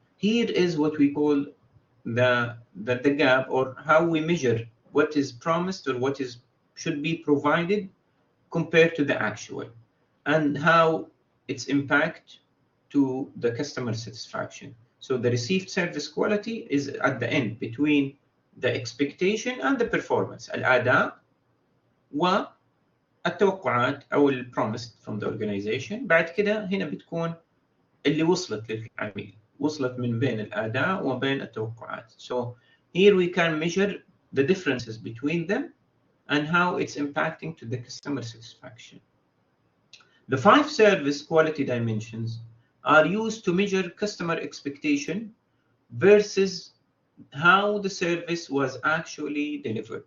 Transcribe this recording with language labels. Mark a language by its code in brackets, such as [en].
[en] Here is what we call the gap, or how we measure what is promised or what should be provided compared to the actual, and how its impact to the customer satisfaction. So the received service quality is at the end between the expectation and the performance. [ar] الأداء والتوقعات أو [en] promised from the organization. [ar] بعد كده هنا بتكون اللي وصلت للعميل، وصلت من بين الأداء وبين التوقعات. [en] So here we can measure the differences between them and how it's impacting to the customer satisfaction. The 5 service quality dimensions are used to measure customer expectation versus how the service was actually delivered.